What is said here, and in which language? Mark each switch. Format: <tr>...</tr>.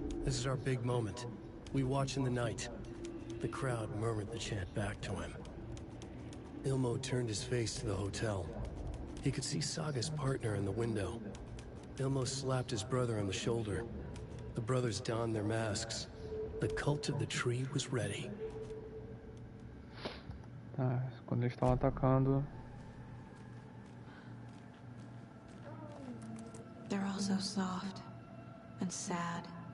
<en>This is our big moment. We watch in the night. The crowd murmured the chant back to him. Ilmo turned his face to the hotel. He could see Saga's partner in the window. Ilmo slapped his brother on the shoulder. The brothers donned their masks. The cult of the tree was ready.</en> <pt>Tá, quando eles estavam atacando.</pt> <en>They're all so soft and sad.</en>